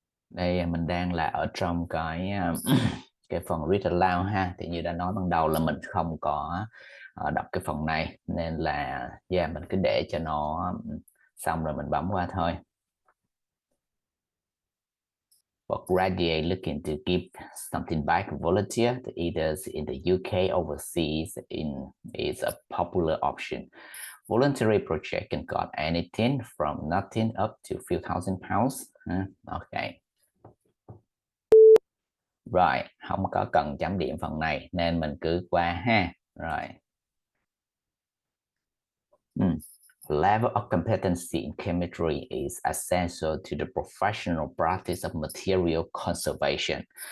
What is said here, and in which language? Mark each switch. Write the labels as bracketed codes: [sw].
[vi] Đây mình đang là ở trong cái cái phần read aloud ha. Thì như đã nói ban đầu là mình không có đọc cái phần này nên là mình cứ để cho nó xong rồi mình bấm qua thôi. [en] But graduate looking to give something back volunteer to either in the UK overseas is a popular option. Voluntary project can cost anything from nothing up to a few thousand pounds. Ok. [vi] Rồi, không có cần chấm điểm phần này nên mình cứ qua ha. Rồi. [en] Level of competency in chemistry is essential to the professional practice of material conservation.